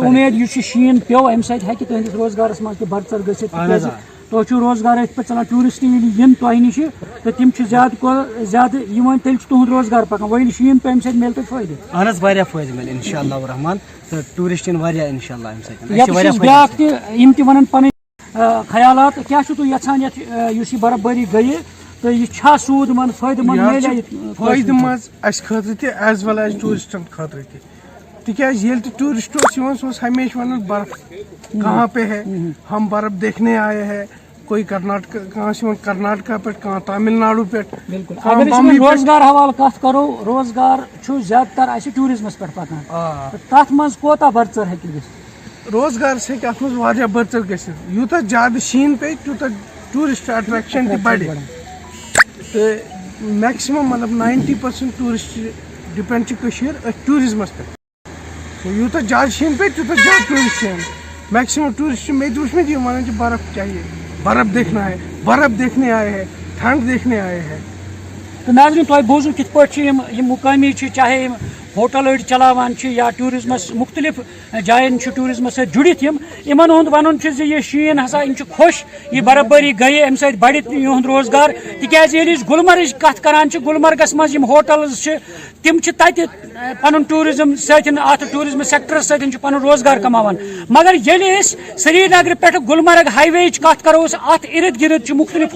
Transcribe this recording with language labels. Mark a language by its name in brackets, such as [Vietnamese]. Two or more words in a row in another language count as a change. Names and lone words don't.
[Kashmiri] اُمید یُس یہِ شیٖن پیوٚو اَمہِ سۭتۍ ہیٚکہِ تُہٕنٛدِس روزگارَس منٛز تہِ برژر گٔژھِتھ تۄہہِ چھُو روزگار أتھۍ پٮ۪ٹھ چلان ٹوٗرِسٹ ییٚلہِ یِن تۄہہِ نِش تہٕ تِم چھِ زیادٕ کھۄتہٕ زیادٕ یِوان تیٚلہِ چھُ تُہُنٛد روزگار پَکان وۄنۍ ییٚلہِ شیٖن پیٚو اَمہِ سۭتۍ میلہِ تۄہہِ فٲیدٕ اہن حظ واریاہ فٲیدٕ میلہِ [Arabic] اِنشاء اللہ الرحمان [Kashmiri] تہٕ ٹوٗرِسٹ یِن واریاہ [Arabic] اِنشاء اللہ [Kashmiri] اَمہِ سۭتۍ یَتھ چھِ بیٛاکھ تہِ یِم تہِ وَنان پَنٕنۍ خیالات کیٛاہ چھُو تُہۍ یَژھان یَتھ یُس یہِ برف بٲری گٔیہِ تہٕ یہِ چھا سوٗد منٛد فٲیدٕ منٛد فٲیدٕ منٛد اَسہِ خٲطرٕ تہِ [English] as well as [Kashmiri] ٹوٗرِسٹن خٲطرٕ تہِ تِکیٛازِ ییٚلہِ تہِ ٹوٗرِسٹ اوس یِوان سُہ اوس ہمیشہِ وَنان [Urdu] برف کہاں پہ ہے ہم برف دیکھنے آئے ہیں [Kashmiri] کوئی کرناٹکا کانٛہہ چھُ یِوان کرناٹکا پٮ۪ٹھ کانٛہہ تامِل ناڈوٗ پٮ۪ٹھ اگر أسۍ روزگار حوالہٕ کَتھ کَرو روزگار چھُ زیادٕ تر اَسہِ ٹوٗرِزمَس پٮ۪ٹھ پَکان تَتھ منٛز کوتاہ برژر ہیٚکہِ گٔژھِتھ روزگارس ہیٚکہِ اَتھ منٛز واریاہ برژر گٔژھِتھ یوٗتاہ زیادٕ شیٖن پیٚیہِ تیوٗتاہ [English] tourist attraction [Kashmiri] تہِ بَڑِ تہٕ میکسِمم مطلب 90% [English] tourist depend [Kashmiri] چھِ کٔشیٖر أتھۍ ٹوٗرِزمَس پٮ۪ٹھ یوٗتاہ زیادٕ شیٖن پیٚیہِ تیوٗتاہ زیادٕ ٹوٗرِسٹ یِن [English] maximum tourist [Kashmiri] چھِ مےٚ تہِ وٕچھمٕتۍ یِم وَنان چھِ [Urdu] برف چاہیے برف دیکھنے آئے ہیں ٹھنڈ دیکھنے آئے ہیں [Kashmiri] تہٕ ناظریٖن تۄہہِ بوٗزوٕ کِتھ پٲٹھۍ چھِ یِم مُقٲمی چھِ چاہے یِم ہوٹل أڑۍ چلاوان چھِ یا ٹوٗرِزمَس مُختلِف جایَن چھِ ٹوٗرِزمَس سۭتۍ جُڑِتھ یِمن ہُنٛد وَنُن چھُ زِ یہِ شیٖن ہسا یِم چھِ خۄش یہِ برف بٲری گٔیے اَمہِ سۭتۍ بَڑِ یِہُنٛد روزگار تِکیٛازِ ییٚلہِ أسۍ گُلمرگٕچ کَتھ کران چھِ گُلمرگس منٛز یِم ہوٹلز چھِ تِم چھِ تَتہِ پَنُن ٹوٗرِزم سۭتۍ اَتھ [English] tourism sectors [Kashmiri] سۭتۍ چھِ پَنُن روزگار کَماوان مگر ییٚلہِ أسۍ سرینگرٕ پٮ۪ٹھ گُلمرگ ہاے وییِچ کَتھ کَرو اَتھ اِرد گِرد چھِ مُختٔلِف